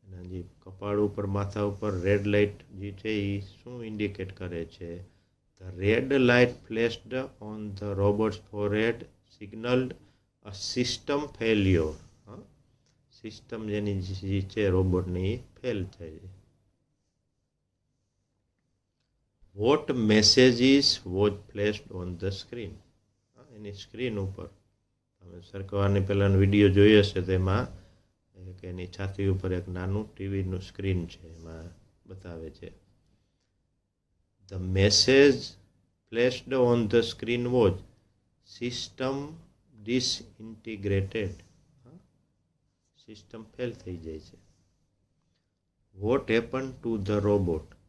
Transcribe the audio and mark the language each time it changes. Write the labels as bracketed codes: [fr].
[gu] જે કપાળ ઉપર માથા ઉપર રેડ લાઇટ જે છે એ શું ઇન્ડિકેટ કરે છે? [en] The red light flashed on the robot's forehead signaled a system failure. [gu] System જેની છે રોબોટની ફેલ થઈ. [en] What messages was flashed on the screen? [gu] Any screen ઉપર તમે સરકારની પહેલાંનો વિડીયો જોઈ હશે તેમાં કે એની છાતી ઉપર એક નાનું ટીવીનું સ્ક્રીન છે એમાં બતાવે છે. [en] The message flashed on the screen was system disintegrated. [gu] System fail થઈ જાય છે. [en] What happened to the robot?